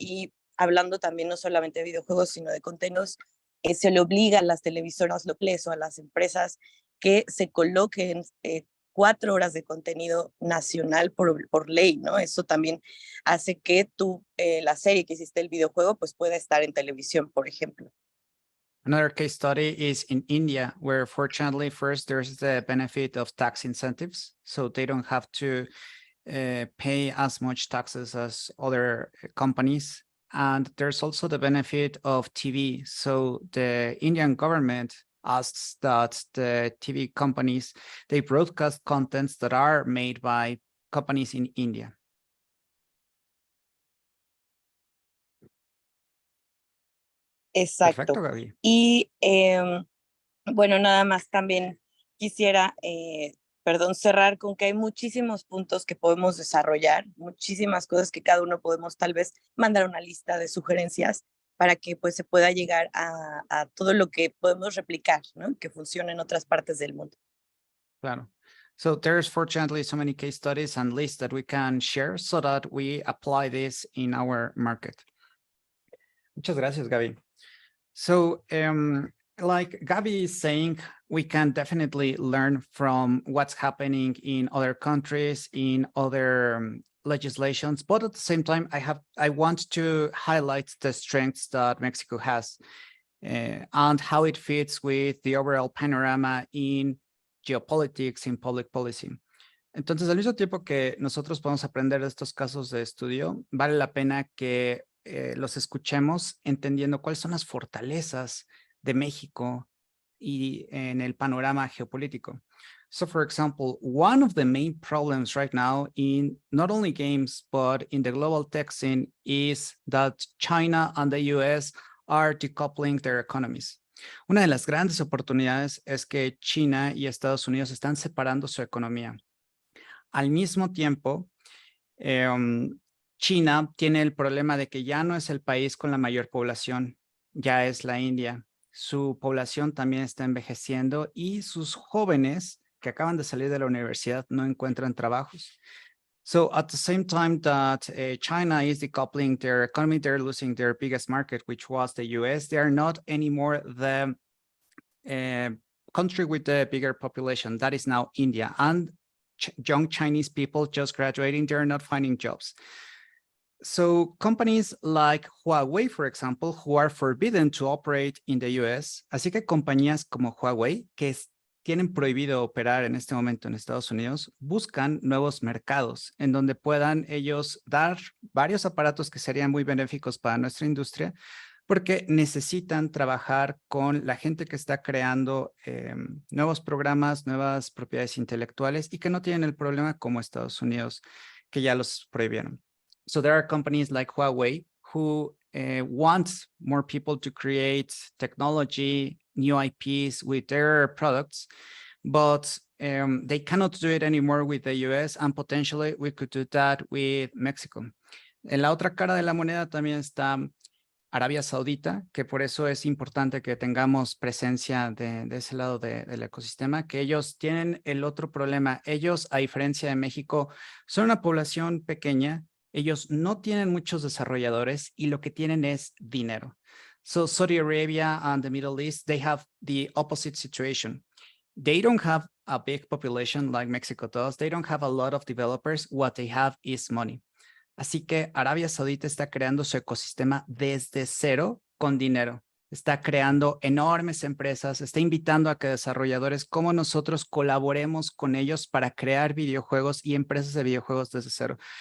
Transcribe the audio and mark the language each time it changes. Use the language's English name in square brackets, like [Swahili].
[Spanish] Y hablando también no solamente de videojuegos, sino de contenidos, se le obliga a las televisoras locales o a las empresas que se coloquen 4 horas de contenido nacional por ley, ¿no? Eso también hace que la serie que hiciste, el videojuego, pues pueda estar en televisión, por ejemplo. [English] Another case study is in India, where fortunately first there's the benefit of tax incentives. So they don't have to pay as much taxes as other companies. And there's also the benefit of TV. So the Indian government asks that the TV companies, they broadcast contents that are made by companies in India. [Spanish] Exacto. Perfecto, Gaby. Y bueno, nada más también quisiera, cerrar con que hay muchísimos puntos que podemos desarrollar, muchísimas cosas que cada uno podemos tal vez mandar una lista de sugerencias para que pues se pueda llegar a todo lo que podemos replicar, ¿no? Que funcione en otras partes del mundo. Claro. [English] So there's fortunately so many case studies and lists that we can share so that we apply this in our market. [Spanish] Muchas gracias, Gaby. [English] So like Gaby is saying, we can definitely learn from what's happening in other countries, in other legislations, but at the same time, I want to highlight the strengths that Mexico has and how it fits with the overall panorama in geopolitics, in public policy. [Spanish] Entonces, al mismo tiempo que nosotros podemos aprender de estos casos de estudio, vale la pena que los escuchemos entendiendo cuáles son las fortalezas de México y en el panorama geopolítico. [English] So, for example, one of the main problems right now in not only games, but in the global tech scene is that China and the US are decoupling their economies. [Spanish] Una de las grandes oportunidades es que China y Estados Unidos están separando su economía. Al mismo tiempo, China tiene el problema de que ya no es el país con la mayor población, ya es la India. Su población también está envejeciendo y sus jóvenes que acaban de salir de la universidad no encuentran trabajos. [English] So at the same time that China is decoupling their economy, they're losing their biggest market, which was the US. They are not anymore the country with the bigger population. That is now India. And young Chinese people just graduating, they're not finding jobs. So companies like Huawei, for example, who are forbidden to operate in the US, [Spanish] así que compañías como Huawei, que tienen prohibido operar en este momento en Estados Unidos, buscan nuevos mercados en donde puedan ellos dar varios aparatos que serían muy benéficos para nuestra industria, porque necesitan trabajar con la gente que está creando nuevos programas, nuevas propiedades intelectuales y que no tienen el problema como Estados Unidos, que ya los prohibieron. [English] So there are companies like Huawei who want more people to create technology, new IPs with their products, but they cannot do it anymore with the US, and potentially we could do that with Mexico. [Spanish] En la otra cara de la moneda también está Arabia Saudita, que por eso es importante que tengamos presencia de ese lado del ecosistema, que ellos tienen el otro problema. Ellos, a diferencia de México, son una población pequeña. Ellos no tienen muchos desarrolladores y lo que tienen es dinero. [English] So Saudi Arabia and the Middle East, they have the opposite situation. They don't have a big population like Mexico does. They don't have a lot of developers. What they have is money. [Spanish] Así que Arabia Saudita está creando su ecosistema desde cero con dinero. Está creando enormes empresas, está invitando a que desarrolladores como nosotros colaboremos con ellos para crear videojuegos y empresas de videojuegos desde cero.